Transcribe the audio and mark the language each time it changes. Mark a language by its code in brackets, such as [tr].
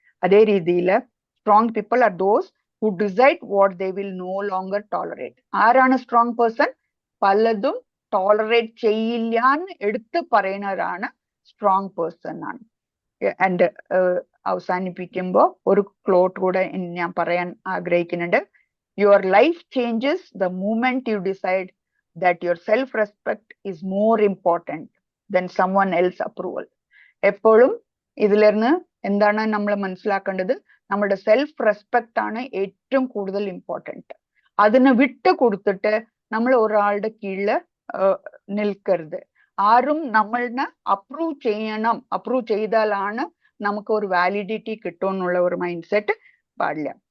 [ml] അതേ രീതിയിൽ [en] Strong people are those who decide what they will no longer tolerate. [ml] ആരാണ് strong person? പലതും tolerate ചെയ്യില്ല എന്ന് എടുത്ത് പറയുന്നവരാണ് സ്ട്രോങ് പേഴ്സൺ ആണ്. ആൻഡ് അവസാനിപ്പിക്കുമ്പോൾ ഒരു ക്ലോട്ട് കൂടെ ഞാൻ പറയാൻ ആഗ്രഹിക്കുന്നുണ്ട്. [en] Your life changes the moment you decide that your self-respect is more important than someone else approval. [ml] എപ്പോഴും ഇതിലിരുന്ന് എന്താണ് നമ്മൾ മനസ്സിലാക്കേണ്ടത്, നമ്മുടെ സെൽഫ് റെസ്പെക്ട് ആണ് ഏറ്റവും കൂടുതൽ ഇമ്പോർട്ടൻറ്റ്. അതിന് വിട്ട് കൊടുത്തിട്ട് നമ്മൾ ഒരാളുടെ കീഴിൽ നിൽക്കരുത്. ആരും നമ്മളിനെ അപ്രൂവ് ചെയ്താലാണ് നമുക്ക് ഒരു വാലിഡിറ്റി കിട്ടുമെന്നുള്ള ഒരു മൈൻഡ് സെറ്റ് പാടില്ല.